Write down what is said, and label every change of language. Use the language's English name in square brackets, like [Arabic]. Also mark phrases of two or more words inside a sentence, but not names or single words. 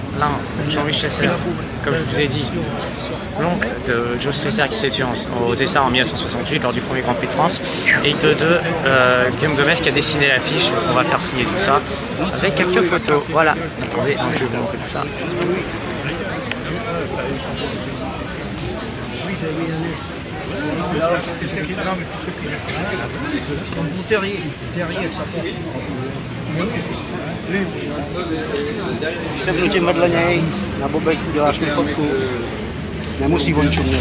[French] Là, Jean-Louis Chesser, comme je vous ai dit, l'oncle de Joe Stresser qui s'est tué aux Essarts en 1968 lors du premier Grand Prix de France, et de Guillaume Gomez qui a dessiné l'affiche. On va faire signer tout ça avec quelques photos. Voilà, attendez, je vais vous montrer tout ça. [Czech] Když se vnutím vedle něj, na bobek uděláš mi fotku, nemusí on čumět.